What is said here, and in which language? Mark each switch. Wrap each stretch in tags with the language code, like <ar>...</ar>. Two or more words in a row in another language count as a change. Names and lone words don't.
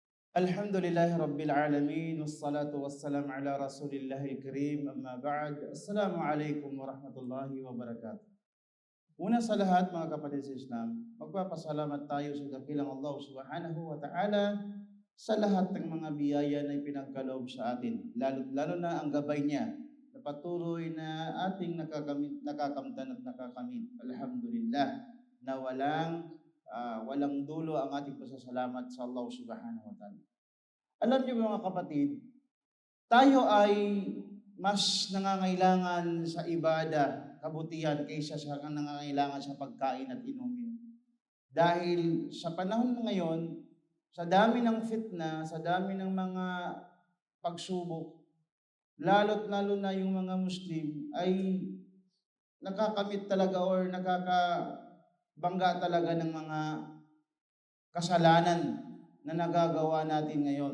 <ar>الحمد لله رب العالمين، والصلاة والسلام على رسول الله الكريم، أما بعد. السلام عليكم ورحمة الله وبركاته.</ar> <tl>Una sa lahat mga kapatid sa Islam, magpapasalamat tayo sa dakilang Allah</tl> <ar>سبحانه وتعالى</ar> <tl>sa lahat ng mga biyaya na ipinagkaloob sa atin, lalo na ang gabay niya na patuloy na ating nakakamtan at nakakamit. Alhamdulillah na walang dulo ang ating pasasalamat sa Allah</tl> <ar>سبحانه وتعالى.</ar> <tl>Alam niyo mga kapatid, tayo ay mas nangangailangan sa ibada, kabutihan kaysa sa nangangailangan sa pagkain at inumin. Dahil sa panahon na ngayon, sa dami ng fitna, sa dami ng mga pagsubok, lalo't lalo na yung mga Muslim ay nakakamit talaga or nakakabangga talaga ng mga kasalanan na nagagawa natin ngayon.</tl>